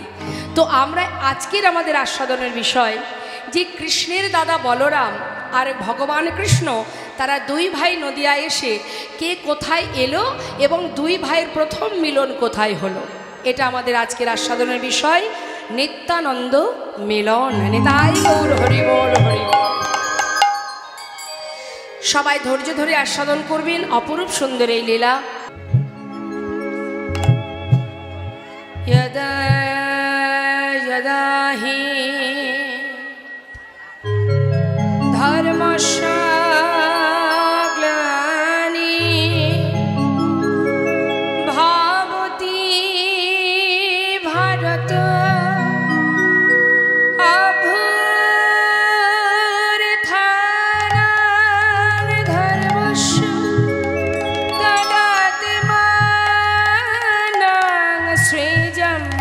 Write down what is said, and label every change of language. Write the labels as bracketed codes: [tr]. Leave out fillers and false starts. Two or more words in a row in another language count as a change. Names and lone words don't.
[bn] তো আমরা আজকের আমাদের আস্বাদনের বিষয় যে কৃষ্ণের দাদা বলরাম আর ভগবান কৃষ্ণ, তারা দুই ভাই নদিয়ায় এসে কে কোথায় এলো এবং দুই ভাইয়ের প্রথম মিলন কোথায় হলো, এটা আমাদের আজকের আস্বাদনের বিষয়। নিত্যানন্দ মিলন, নিতাই গৌর হরি বল হরি বল। সবাই ধৈর্য ধরে আস্বাদন করবেন অপরূপ সুন্দর এই লীলা। [sa] यदा यदा हि धर्मस्य ग्लानि भवति भारत अभूत्थानं धर्मस्य तदात्मानं सृजं